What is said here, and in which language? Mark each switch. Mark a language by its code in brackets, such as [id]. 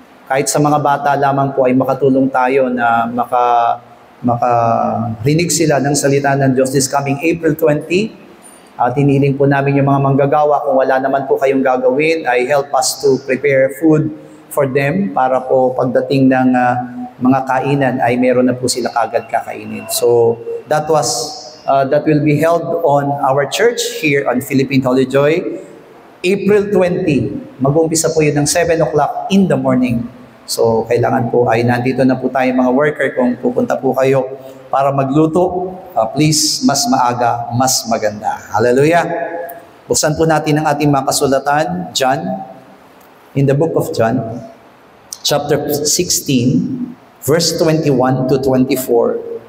[tl] Kahit sa mga bata lamang po ay makatulong tayo na makarinig sila ng salita ng Diyos [en] this coming April 20. [tl] Tiniling po namin yung mga manggagawa. Kung wala naman po kayong gagawin, ay [en] help us to prepare food for them [tl] para po pagdating ng mga kainan ay meron na po sila kagad kakainin. [en] So that will be held on our church here on Philippine Holy Joy, April 20. [tl] Mag-uumpisa po yun ng [en] 7 o'clock in the morning. [tl] So kailangan po ay nandito na po tayo mga worker. Kung pupunta po kayo para magluto, please, mas maaga, mas maganda. Hallelujah! Buksan po natin ang ating mga kasulatan, John, [en] in the book of John, [tl] chapter 16, verse 21 to 24.